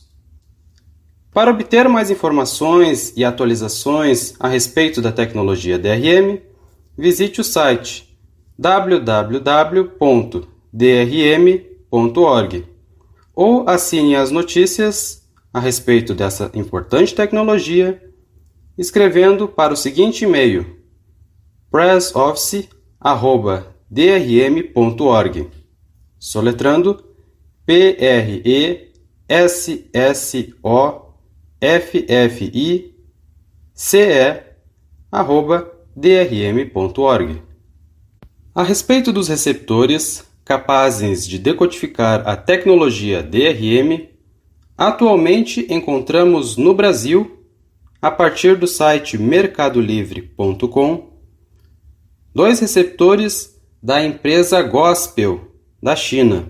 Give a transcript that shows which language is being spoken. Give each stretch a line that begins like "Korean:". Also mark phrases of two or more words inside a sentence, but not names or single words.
Portuguese: Para obter mais informações e atualizações a respeito da tecnologia DRM, visite o site www.drm.org ou assine as notícias a respeito dessa importante tecnologia escrevendo para o seguinte e-mail: pressoffice@drm.org, soletrando pressoffice@drm.org. A respeito dos receptores capazes de decodificar a tecnologia DRM, atualmente encontramos no Brasil, a partir do site mercadolivre.com, 2 receptores da empresa Gospel, da China.